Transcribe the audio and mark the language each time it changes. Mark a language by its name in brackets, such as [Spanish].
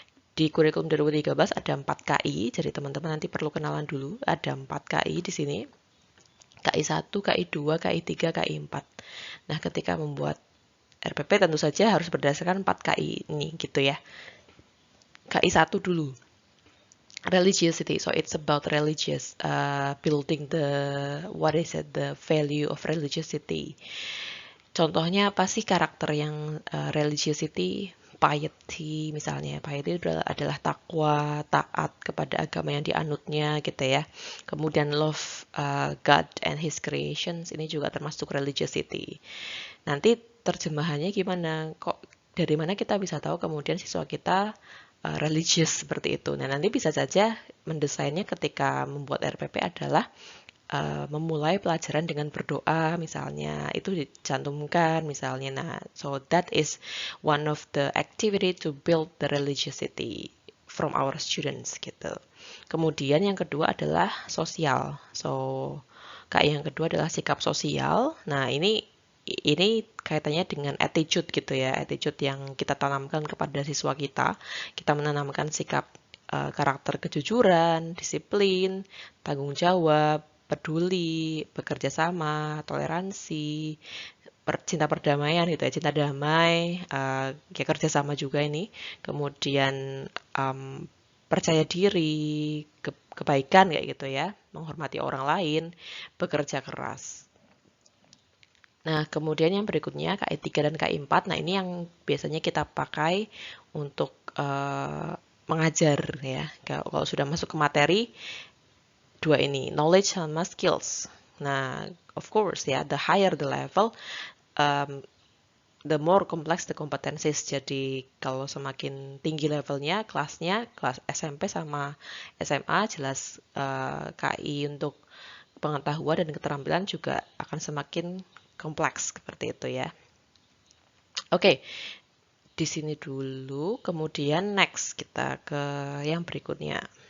[Indonesian] Di kurikulum 2013 ada 4 KI, jadi teman-teman nanti perlu kenalan dulu. Ada 4 KI di sini. KI 1, KI 2, KI 3, KI 4. Nah, ketika membuat RPP tentu saja harus berdasarkan 4 KI ini gitu ya. KI 1 dulu. [English] Religiosity, so it's about building the value of religiosity. [Indonesian] Contohnya apa sih karakter yang religiosity? Piety misalnya, piety adalah takwa, taat kepada agama yang dianutnya gitu ya. Kemudian [English] love God and His creations, [Indonesian] ini juga termasuk [English] religiosity. [Indonesian] Nanti terjemahannya gimana? Dari mana kita bisa tahu kemudian siswa kita religious seperti itu? Nah, nanti bisa saja mendesainnya ketika membuat RPP adalah memulai pelajaran dengan berdoa misalnya, itu dicantumkan misalnya. [English] Nah, so that is one of the activity to build the religiosity from our students gitu. [Indonesian] Kemudian yang kedua adalah sosial. So yang kedua adalah sikap sosial. Nah, ini kaitannya dengan attitude gitu ya, attitude yang kita tanamkan kepada siswa kita. Kita menanamkan sikap karakter kejujuran, disiplin, tanggung jawab, peduli, bekerja sama, toleransi, cinta perdamaian gitu ya, cinta damai, ya kerjasama juga ini. Kemudian percaya diri, kebaikan kayak gitu ya, menghormati orang lain, bekerja keras. Nah, kemudian yang berikutnya KI 3 dan KI 4. Nah, ini yang biasanya kita pakai untuk mengajar ya. Kalau sudah masuk ke materi, dua ini, knowledge sama skills. [English] Nah, of course ya, the higher the level, the more complex the competencies. [Indonesian] Jadi kalau semakin tinggi levelnya, kelasnya, kelas SMP sama SMA, jelas KI untuk pengetahuan dan keterampilan juga akan semakin kompleks seperti itu ya. Oke, di sini dulu, kemudian next kita ke yang berikutnya.